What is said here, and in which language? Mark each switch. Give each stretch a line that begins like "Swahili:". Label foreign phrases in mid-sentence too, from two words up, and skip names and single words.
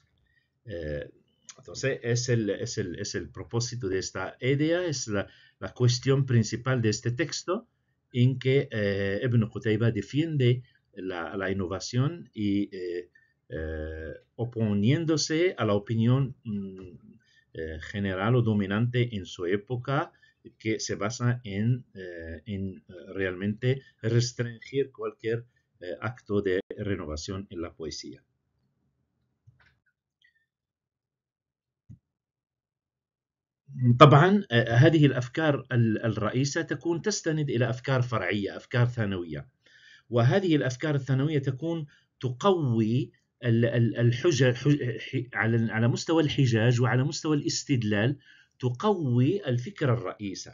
Spanish: Entonces, es el propósito de esta idea, es la cuestión principal de este texto, en que Ibn Qutayba defiende la innovación y oponiéndose a la opinión general o dominante en su época, que se basa en realmente restringir cualquier acto de renovación en la poesía.
Arabic: طبعا هذه الأفكار الرئيسة تكون تستند إلى أفكار فرعية، أفكار ثانوية، وهذه الأفكار الثانوية تكون تقوي الحجة على مستوى الحجاج وعلى مستوى الاستدلال، تقوي الفكرة الرئيسة.